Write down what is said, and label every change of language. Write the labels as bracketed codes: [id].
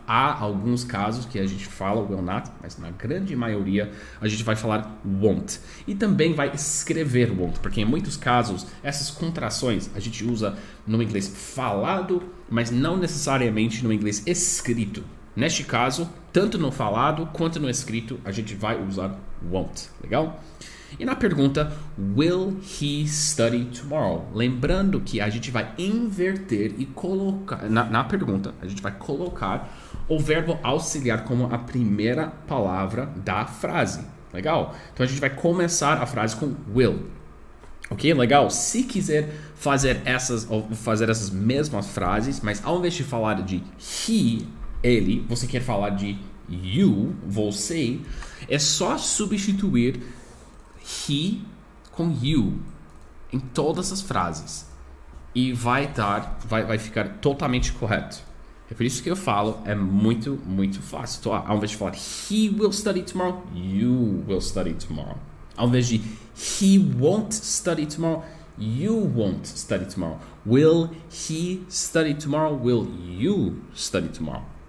[pt] Há alguns casos que a gente fala will not, mas na grande maioria a gente vai falar won't. E também vai escrever won't, porque em muitos casos essas contrações a gente usa no inglês falado, mas não necessariamente no inglês escrito. Neste caso, tanto no falado quanto no escrito, a gente vai usar won't, legal? E na pergunta, [en] will he study tomorrow? [pt] Lembrando que a gente vai inverter e colocar, na pergunta, a gente vai colocar o verbo auxiliar como a primeira palavra da frase, legal? Então a gente vai começar a frase com will. Ok, legal? Se quiser fazer essas mesmas frases, mas ao invés de falar de he, ele, você quer falar de you, você, é só substituir he com you em todas as frases e vai ficar totalmente correto. É por isso que eu falo, é muito fácil. Então, ao invés de falar [en] he will study tomorrow, you will study tomorrow. [pt] Ao invés de [en] he won't study tomorrow, you won't study tomorrow. Will he study tomorrow? Will you study tomorrow?